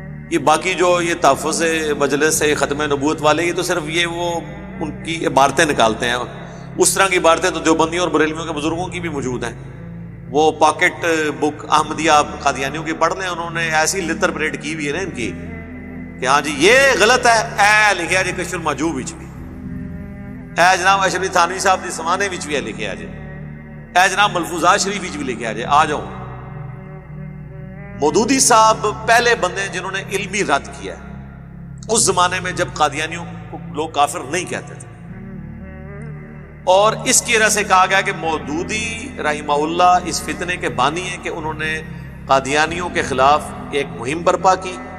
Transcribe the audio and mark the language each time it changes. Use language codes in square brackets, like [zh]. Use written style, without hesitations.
[ur] یہ باقی جو یہ تحفظ مجلس ہے، ختم نبوت والے، یہ تو صرف یہ وہ ان کی عبارتیں نکالتے ہیں. اس طرح کی عبارتیں تو دیوبندیوں اور بریلویوں کے بزرگوں کی بھی موجود ہیں. وہ پاکٹ بک احمدیہ قادیانیوں کی پڑھ لیں، انہوں نے ایسی لتر پریڈ کی ہوئی ہے نا ان کی کہ ہاں جی یہ غلط ہے. [pa] اے لکھیا جی کشف المحجوب وچ بھی، اے جناب اشرفی تھانوی صاحب دی سمانے وچ بھی ہے لکھیا جی، اے جناب ملفوظات شریف وچ بھی لکھیا جی. [ur] آ جاؤ. مودودی صاحب پہلے بندے جنہوں نے علمی رد کیا ہے اس زمانے میں جب قادیانیوں کو لوگ کافر نہیں کہتے تھے. اور اس کی وجہ سے کہا گیا کہ مودودی رحمہ اللہ اس فتنے کے بانی ہیں کہ انہوں نے قادیانیوں کے خلاف ایک مہم برپا کی.